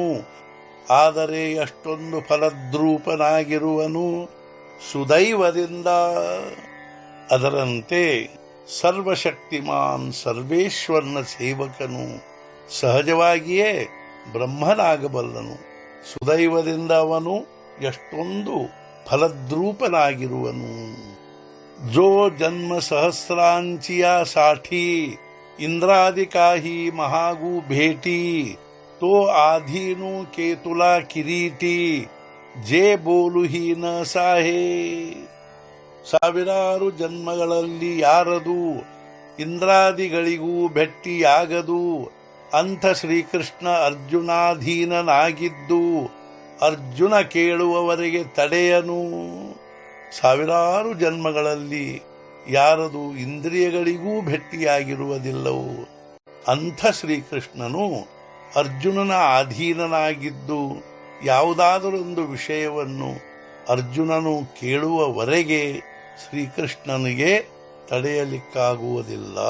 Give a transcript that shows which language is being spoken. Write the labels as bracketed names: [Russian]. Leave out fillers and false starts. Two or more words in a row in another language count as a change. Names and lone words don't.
[Kannada] ಆದರೆ ಅಷ್ಟೊಂದು ಫಲದ್ರೂಪನಾಗಿರುವನು ಸುದೈವದಿಂದ. ಅದರಂತೆ ಸರ್ವಶಕ್ತಿಮಾನ್ ಸರ್ವೇಶ್ವರನ ಸೇವಕನು ಸಹಜವಾಗಿಯೇ ಬ್ರಹ್ಮನಾಗಬಲ್ಲನು. ಸುದೈವದಿಂದ ಅವನು ಎಷ್ಟೊಂದು ಫಲದ್ರೂಪನಾಗಿರುವನು. [Marathi] जो जन्म सहस्रांचिया साठी इंद्रादि काही महागू भेटी. तो आधीनु केतुला किरीटी जे बोलूही न साहे. [Kannada] ಸಾವಿರಾರು ಜನ್ಮಗಳಲ್ಲಿ ಯಾರದು ಇಂದ್ರಾದಿಗಳಿಗೂ ಭೆಟ್ಟಿಯಾಗದು ಅಂಥ ಶ್ರೀಕೃಷ್ಣ ಅರ್ಜುನಾಧೀನನಾಗಿದ್ದು ಅರ್ಜುನ ಕೇಳುವವರೆಗೆ ತಡೆಯನು. ಸಾವಿರಾರು ಜನ್ಮಗಳಲ್ಲಿ ಯಾರದು ಇಂದ್ರಿಯಗಳಿಗೂ ಭೆಟ್ಟಿಯಾಗಿರುವುದಿಲ್ಲವೋ ಅಂಥ ಶ್ರೀಕೃಷ್ಣನು ಅರ್ಜುನನ ಅಧೀನನಾಗಿದ್ದು ಯಾವುದಾದರೊಂದು ವಿಷಯವನ್ನು ಅರ್ಜುನನು ಕೇಳುವವರೆಗೆ ಶ್ರೀಕೃಷ್ಣನಿಗೆ ತಡೆಯಲಿಕ್ಕಾಗುವುದಿಲ್ಲ.